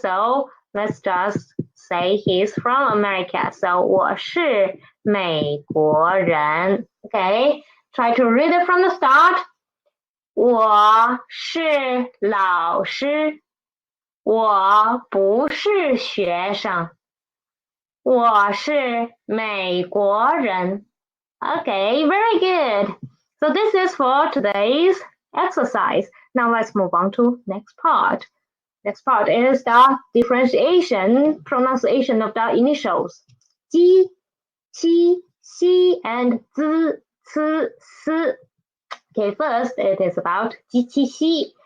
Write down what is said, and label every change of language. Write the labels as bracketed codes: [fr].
[en] So, let's just say he's from America. [zh] So, 我是美国人 Okay? [en] Try to read it from the start. [zh] 我是老师我不是学生我是美国人 [en] Okay, very good. So this is for today's exercise. Now let's move on to next part. Next part is the differentiation, pronunciation of the initials. 鸡、七、 xi and zi, ci, si. Okay, first it is about ji, qi, xi.